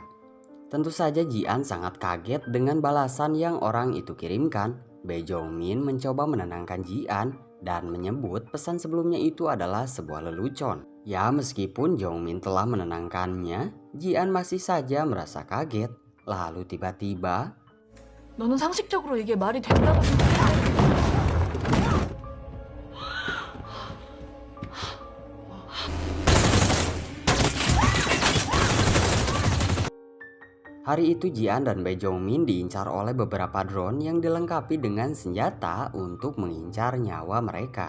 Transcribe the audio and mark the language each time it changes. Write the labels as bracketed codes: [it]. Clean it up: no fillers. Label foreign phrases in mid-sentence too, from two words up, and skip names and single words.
[id] Tentu saja Jian sangat kaget dengan balasan yang orang itu kirimkan. Bae Jongmin mencoba menenangkan Jian dan menyebut pesan sebelumnya itu adalah sebuah lelucon. Ya, meskipun Jongmin telah menenangkannya, Jian masih saja merasa kaget. Lalu tiba-tiba [ko] 너는 상식적으로 이게 말이 된다고 생각해? [id] hari itu Jian dan Bae Jongmin diincar oleh beberapa drone yang dilengkapi dengan senjata untuk mengincar nyawa mereka.